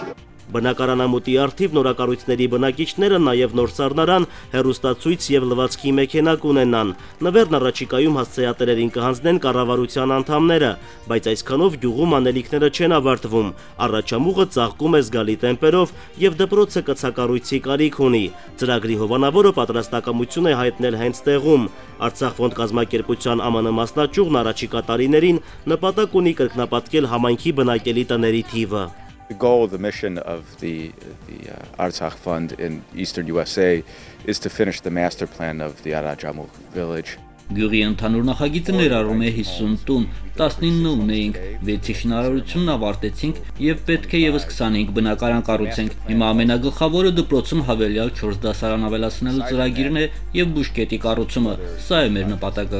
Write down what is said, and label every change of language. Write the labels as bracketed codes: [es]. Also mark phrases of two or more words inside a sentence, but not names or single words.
[hy] Բնակարանամուտի առթիվ նորակառույցների բնակիչները նաև նոր սառնարան, հեռուստացույց և լվացքի մեքենա կունենան։ Նվերն առաջիկայում հասցեատերերին կհանձնեն կառավարության անդամները, բայց այսքանով գյուղում անելիքները չեն ավարտվում։ Առաջամուղը ծաղկում է զգալի տեմպերով և դպրոցը կցակառույցի կարիք ունի։ Ծրագրի հովանավորը պատրաստակամություն է հայտնել հենց տեղում։ Արցախֆոնդ կազմակերպության ԱՄՆ մասնաճյուղն առաջիկա տարիներին նպատակ ունի կրկնապատկել համայնքի բնակելի տների թիվը։ [en] The goal of the mission of the Artsakh Fund in Eastern USA is to finish the master plan of the Arajamukh village. [hy] Գյուղի ընդհանուր նախագիծը ներառում է 50 տուն, 19 ունեինք, 6-ի շինարարությունն ավարտեցինք և պետք է ևս 25 բնակարան կառուցենք։ Հիմա ամենագլխավորը դպրոցում հավելյալ 4 դասարան ավելացնելու ծրագիրն է և բուժկետի կառուցումը, սա է մեր նպատակը։